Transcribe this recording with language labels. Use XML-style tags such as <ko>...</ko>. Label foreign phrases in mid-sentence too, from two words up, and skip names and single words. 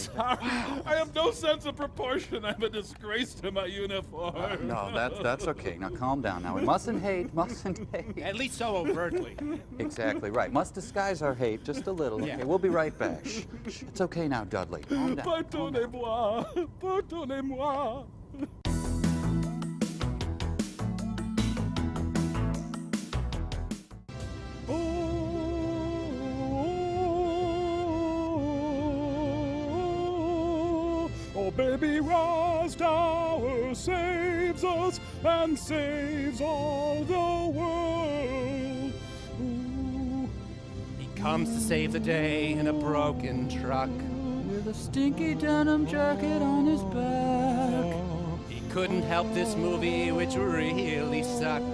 <en>Sorry. I have no sense of proportion. I'm a disgrace to my uniform. No, that's okay. Now calm down. Now we mustn't hate. At least so overtly. Exactly right. Must disguise our hate just a little. Okay, we'll be right back. Shh. It's okay now, Dudley. Calm down.</en> <fr>Pardonnez-moi. Pardonnez-moi.</fr> <en>Oh, baby, Rosdower saves us and saves all the world. Ooh. He comes to save the day in a broken truck. With a stinky denim jacket on his back. He couldn't help this movie, which really sucked.</en>